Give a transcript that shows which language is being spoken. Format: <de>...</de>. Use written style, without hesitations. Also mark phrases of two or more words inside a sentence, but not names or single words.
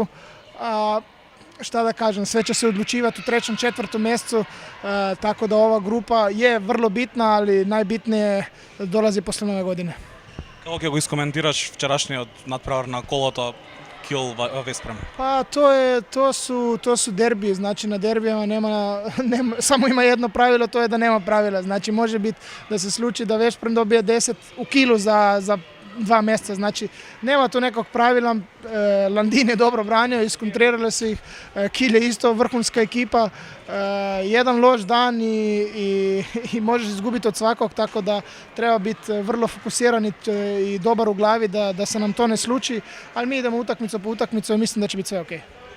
<hr>A šta da kažem, sve će se odlučivati u 3. 4. mjesecu, tako da ova grupa je vrlo bitna, ali najbitnije dolazi posle nove godine.</hr> <mk>Како ќе го iskomentiraš вчерашниот надпревар на колото Kiel Veszprem?</mk> <hr>Pa to su derbiji, znači na derbijama samo ima jedno pravilo, to je da nema pravila. Znači može biti da se sluči da Veszprem dobije 10 u Kielu za 2 mjeseca, znači nema tu nekog pravila. Landin je dobro branio, iskontrirali su ih, Kiel je isto vrhunska ekipa, jedan loš dan i možeš izgubiti od svakog, tako da treba biti vrlo fokusiran i dobar u glavi da se nam to ne sluči, ali mi idemo utakmicu po utakmicu i mislim da će biti sve ok.</hr>